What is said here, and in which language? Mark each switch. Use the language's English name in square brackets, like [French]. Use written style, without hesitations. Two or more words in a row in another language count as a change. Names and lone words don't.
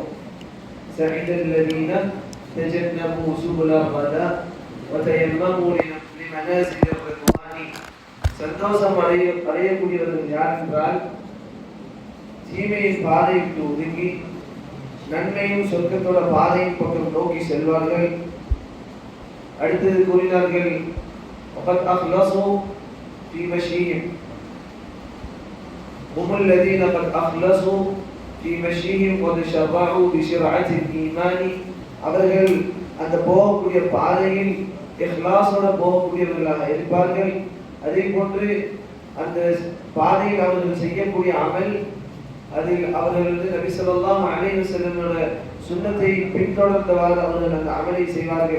[Arabic] سعد الذين تجنبوا سبل الردى وتيمموا لمنازل الرضوان. [Tamil] சந்தோஷம் அடையக்கூடியவர்கள் யார் என்றால், தீமையின் பாதையை விட்டு ஒதுங்கி நன்மையும் சொர்க்கத்தோட பாதையின் பக்கம் நோக்கி செல்வார்கள். அடுத்தது கூறினார்கள், [Arabic] وقد أخلصوا في مشيهم هم الذين قد أخلصوا في مشيهم قد شرعوا بشرعة الإيمان. [Tamil] அவர்கள் அந்த போகக்கூடிய பாதையில் இஹ்லாஸோட போகக்கூடியவர்களாக இருப்பார்கள். அதே போன்று அந்த பாதையில் அவர்கள் செய்யக்கூடிய அமல், அதில் அவர்கள் நபி [Arabic] صلى الله عليه وسلم [Tamil] சுன்னத்தை பின்தொடர்ந்தவாறு அவர்கள் அந்த அமலை செய்வார்கள்.